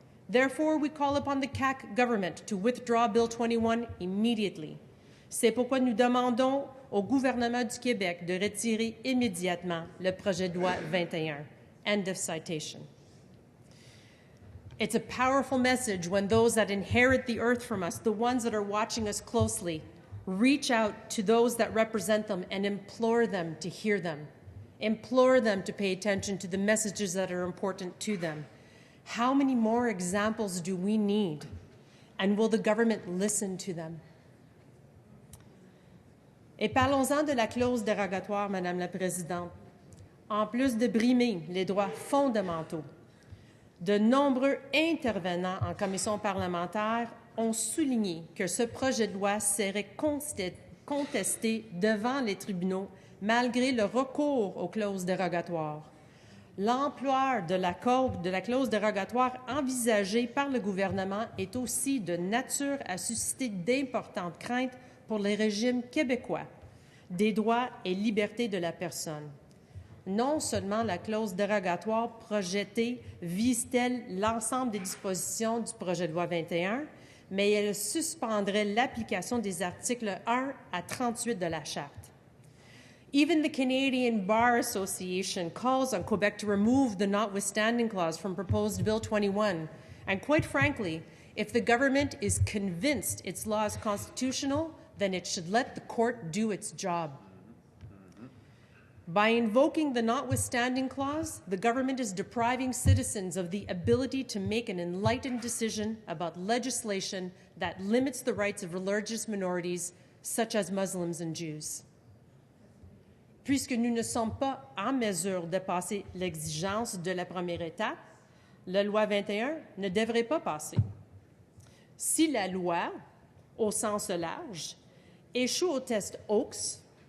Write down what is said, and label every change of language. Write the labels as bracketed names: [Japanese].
[English] Therefore, we call upon the CAQ government to withdraw Bill 21 immediately. [French] C'est pourquoi nous demandons au gouvernement du Québec de retirer immédiatement le projet de loi 21. [English] End of citation. It's a powerful message when those that inherit the earth from us, the ones that are watching us closely, reach out to those that represent them and implore them to hear them, implore them to pay attention to the messages that are important to them. How many more examples do we need? And will the government listen to them? [French] Et parlons-en de la clause dérogatoire, Madame la Présidente. En plus de brimer les droits fondamentaux, de nombreux intervenants en commission parlementaire ont souligné que ce projet de loi serait contesté devant les tribunaux malgré le recours aux clauses dérogatoires. L'ampleur de la clause dérogatoire envisagée par le gouvernement est aussi de nature à susciter d'importantes craintes pour les régimes québécois des droits et libertés de la personne. Non seulement la clause dérogatoire projetée vise-t-elle l'ensemble des dispositions du projet de loi 21, mais elle suspendrait l'application des articles 1 à 38 de la Charte. [English] Even the Canadian Bar Association calls on Quebec to remove the notwithstanding clause from proposed Bill 21. And quite frankly, if the government is convinced its law is constitutional, then it should let the court do its job. By invoking the notwithstanding clause, the government is depriving citizens of the ability to make an enlightened decision about legislation that limits the rights of religious minorities, such as Muslims and Jews. [French] Puisque nous ne sommes pas en mesure de passer l'exigence de la première étape, la loi 21 ne devrait pas passer. Si la loi, au sens large, échoue au test Oakes,